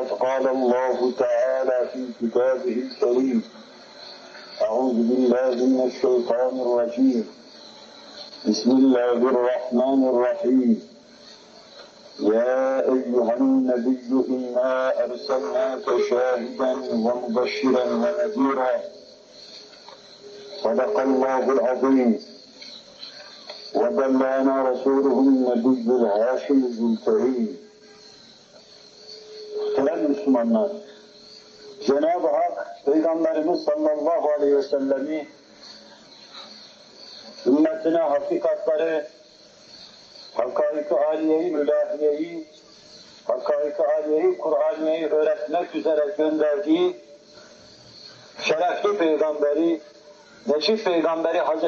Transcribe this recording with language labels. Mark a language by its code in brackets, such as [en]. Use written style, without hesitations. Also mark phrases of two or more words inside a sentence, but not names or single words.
[ar] قال الله تعالى في كتابه الكريم أعوذ بالله من الشيطان الرجيم بسم الله الرحمن الرحيم يا أيها النبي إنا أرسلناك شاهدا ومبشرا ونذيرا صدق الله العظيم وبلغنا رسوله النبي الهاشمي الكريم. [tr] Muhterem Müslümanlar, Cenab-ı Hak Peygamberimiz [ar] صلى الله عليه وسلم [tr] ümmetine hakikatları, hakaik-i âliyeyi, mülahiyeyi, hakaik-i âliyeyi, Kur'aniyeyi öğretmek üzere gönderdiği şerefli peygamberi, neşif peygamberi Hz.